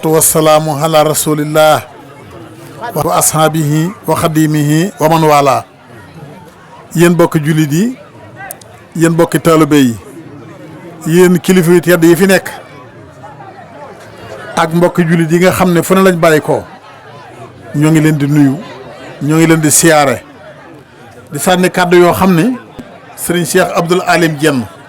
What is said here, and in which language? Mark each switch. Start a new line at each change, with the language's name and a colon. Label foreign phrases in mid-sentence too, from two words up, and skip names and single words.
Arabic: والسلام على رسول الله وأصحابه وخديمه ومن والاه
Wolof: yéen bokk jullit yi yéen bokk taalibe yi yéen kilifa yu tedd yi fi nekk ak mbokk jullit yi nga xam ne fu ne lañ bàyyi ko ñoo ngi leen di nuyu ñoo ngi leen di siyaare di sànni kàddu yoo xam ne sëriñ Cheikh Abdoul Alim Diène